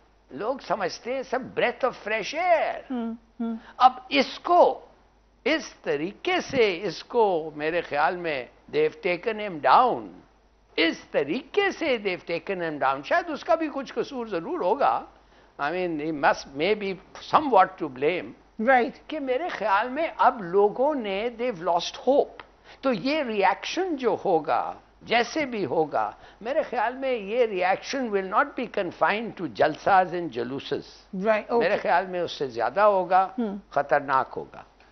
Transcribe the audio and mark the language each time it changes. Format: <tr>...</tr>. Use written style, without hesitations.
<ur>لوگ سمجھتے ہیں سب</ur> <en>Breath of fresh air.</en> <ur>اب اس کو اس طریقے سے, اس کو میرے خیال میں</ur> <en>they've taken them down,</en> <ur>اس طریقے سے دیو ٹیکن ہم ڈاؤن. شاید اس کا بھی کچھ قصور ضرور ہوگا.</ur> <en>I mean, he must maybe somewhat to blame. Right.</en> <ur>کہ میرے خیال میں اب لوگوں نے</ur> <en>they've lost hope.</en> <ur>تو یہ ریاکشن جو ہوگا, جیسے بھی ہوگا, میرے خیال میں یہ reaction</ur> <en>will not be confined to</en> <ur>جلساز and جلوسز.</ur> <en>Right. Okay.</en> <ur>میرے خیال میں اس سے زیادہ ہوگا, خطرناک ہوگا.</ur>